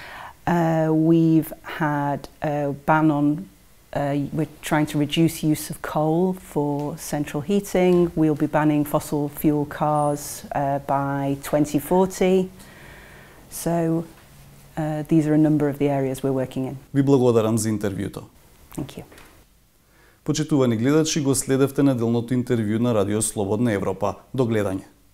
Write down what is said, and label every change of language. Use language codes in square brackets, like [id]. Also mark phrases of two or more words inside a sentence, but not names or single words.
[en] We've had a ban on, we're trying to reduce use of coal for central heating. We'll be banning fossil fuel cars by 2040. So these are a number of the areas we're working in. [mk] Ви благодарам за интервјуто. [en] Thank you. [mk] Почитувани гледачи, го следевте неделното интервју на Радио Слободна Европа. До гледање.